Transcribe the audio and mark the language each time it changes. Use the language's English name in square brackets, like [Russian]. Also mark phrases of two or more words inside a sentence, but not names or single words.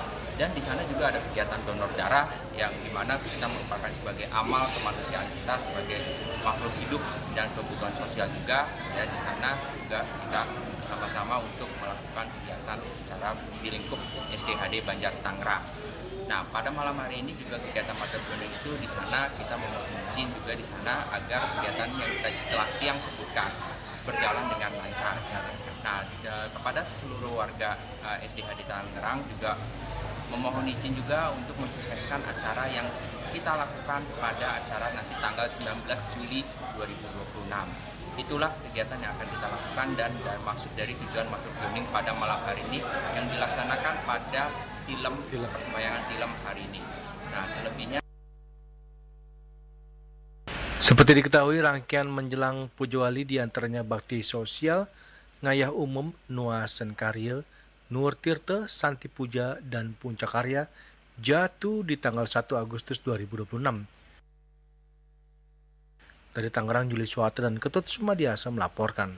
[Indonesian] Dan di sana juga ada kegiatan donor darah yang dimana kita merupakan sebagai amal kemanusiaan kita sebagai makhluk hidup dan kebutuhan sosial juga. Dan di sana juga kita sama-sama untuk melakukan kegiatan secara di lingkup SDHD Banjar Tangerang. Nah, pada malam hari ini juga kegiatan matur piuning itu di sana kita memohon izin juga di sana agar kegiatan yang kita telah yang sebutkan berjalan dengan lancar. Nah, kepada seluruh warga SDHD Tangerang juga memohon izin juga untuk mensukseskan acara yang kita lakukan pada acara nanti tanggal 19 Juli 2026. Itulah kegiatan yang akan kita lakukan dan maksud dari tujuan matur piuning pada malam hari ini yang dilaksanakan pada persembahyangan tilem hari ini. Nah, selebihnya seperti diketahui, rangkaian menjelang Pujawali diantaranya bakti sosial, ngayah umum, nuasen karyel, Nur Tirta, Santi Puja, dan Puncak Karya jatuh di tanggal 1 Agustus 2026. Dari Tangerang, Juli Suwata dan Ketut Sumadiasa melaporkan.